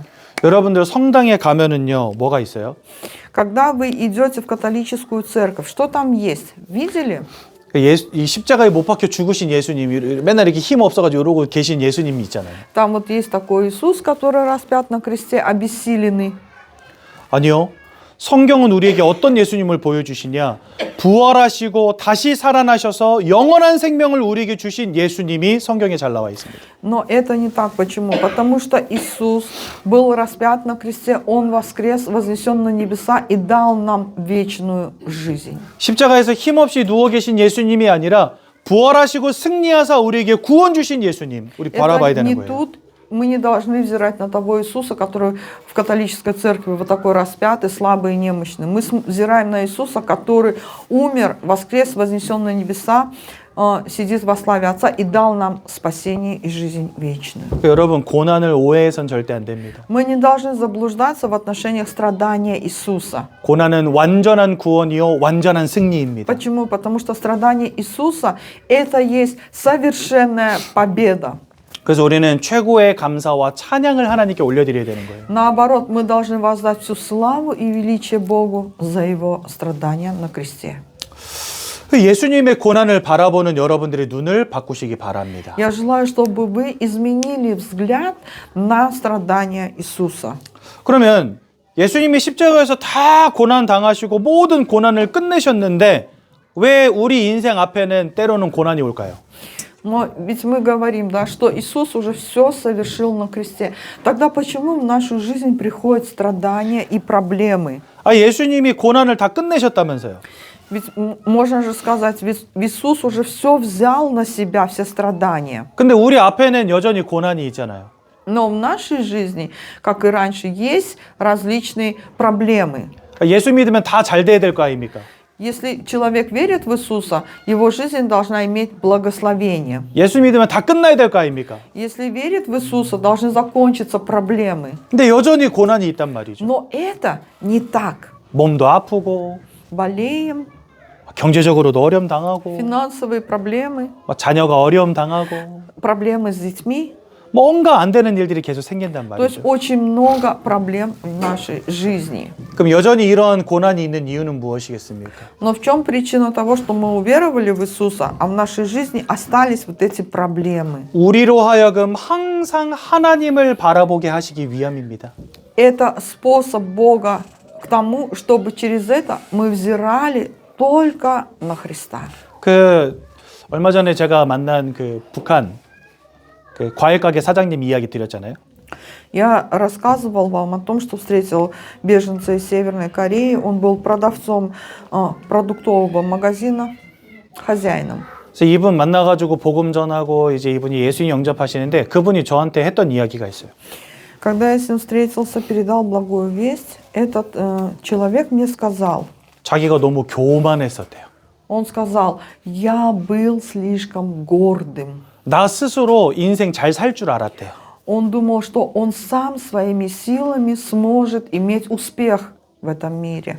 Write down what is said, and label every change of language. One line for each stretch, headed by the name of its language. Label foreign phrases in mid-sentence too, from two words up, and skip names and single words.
Korean: 여러분들 성당에 가면은요 뭐가 있어요?
Russian: Когда вы идете в католическую церковь, что там есть? Видели?
Korean: 이 십자가에 못 박혀 죽으신 예수님이 맨날 이렇게 힘 없어가지고 이러고 계신 예수님이 있잖아요.
Russian: Там вот есть такой Иисус, который распят на кресте, обессиленный.
Korean: 아니요. 성경은 우리에게 어떤 예수님을 보여주시냐? 부활하시고 다시 살아나셔서 영원한 생명을 우리에게 주신 예수님이 성경에 잘 나와 있습니다.
Russian: Но это не так. Почему? Потому что Иисус был распят на кресте, Он воскрес, вознесен на небеса и дал нам вечную жизнь.
Korean: 십자가에서 힘없이 누워 계신 예수님이 아니라 부활하시고 승리하사 우리에게 구원 주신 예수님. 우리 바라봐야 되는 거예요.
Russian: Мы не должны взирать на того Иисуса, который в католической церкви вот такой распятый, слабый и немощный. Мы взираем на Иисуса, который умер, воскрес, вознесен на небеса, сидит во славе Отца и дал нам спасение и жизнь вечную.
Korean: 여러분 고난을 오해해선 절대 안 됩니다.
Russian: Мы не должны заблуждаться в отношениях страдания Иисуса.
Korean: 고난은 완전한 구원이요 완전한 승리입니다.
Russian: Почему? Потому что страдание Иисуса – это есть совершенная победа.
Korean: 그래서 우리는 최고의 감사와 찬양을 하나님께 올려드려야 되는 거예요.
Russian: Наоборот, мы должны воздать всю славу и величие Богу за Его страдания на кресте.
Korean: 예수님의 고난을 바라보는 여러분들의 눈을 바꾸시기 바랍니다.
Russian: Я желаю, чтобы вы изменили взгляд на страдания Иисуса.
Korean: 그러면 예수님이 십자가에서 다 고난 당하시고 모든 고난을 끝내셨는데 왜 우리 인생 앞에는 때로는 고난이 올까요?
Russian: Но ведь мы говорим, да, что Иисус уже все совершил на кресте. Тогда почему в нашу жизнь приходят страдания и проблемы?
Korean: 아, 예수님이 고난을 다 끝내셨다면서요.
Russian: Ведь можно же сказать, ведь Иисус уже все взял на себя, все страдания.
Korean: 근데 우리 앞에는 여전히 고난이 있잖아요.
Russian: Но в нашей жизни, как и раньше, есть различные проблемы.
Korean: 예수 믿으면 다 잘 돼야 될 거 아닙니까?
Russian: Если человек верит в Иисуса, его жизнь должна иметь благословение.
Korean: 예수 믿으면 다 끝나야 될 거 아닙니까?
Russian: Если верит в Иисуса, должны закончиться проблемы.
Korean: 근데 여전히 고난이 있단 말이죠.
Russian: Но это не так.
Korean: 몸도 아프고
Russian: Болеем,
Korean: 경제적으로도 어려움 당하고
Russian: финансовые проблемы,
Korean: 자녀가 어려움 당하고
Russian: проблемы с детьми.
Korean: 뭔가 안 되는 일들이 계속 생긴단
Russian: То есть
Korean: 말이죠.
Russian: очень много проблем в нашей жизни.
Korean: 그럼 여전히 이런 고난이 있는 이유는 무엇이겠습니까?
Russian: Но в чем причина того, что мы уверовали в Иисуса, а в нашей жизни остались вот эти проблемы?
Korean: 우리로 하여금 항상 하나님을 바라보게 하시기 위함입니다.
Russian: Это способ Бога к тому, чтобы через это мы взирали только на Христа.
Korean: 얼마 전에 제가 만난 북한 과일 가게 사장님 이야기 드렸잖아요.
Russian: Я рассказывал вам о том, что встретил беженца из Северной Кореи. Он был продавцом продуктового магазина, хозяином.
Korean: 그래서 이분 만나가지고 복음 전하고 이제 이분이 예수님 영접하시는데 그분이 저한테 했던 이야기가 있어요.
Russian: Когда я с ним встретился, передал благую весть, этот человек мне сказал,
Korean: 자기가 너무 교만했었대요.
Russian: он сказал, я был слишком гордым.
Korean: 나 스스로 인생 잘 살 줄 알았대요.
Russian: Он думал, что он сам своими силами сможет иметь успех в этом мире.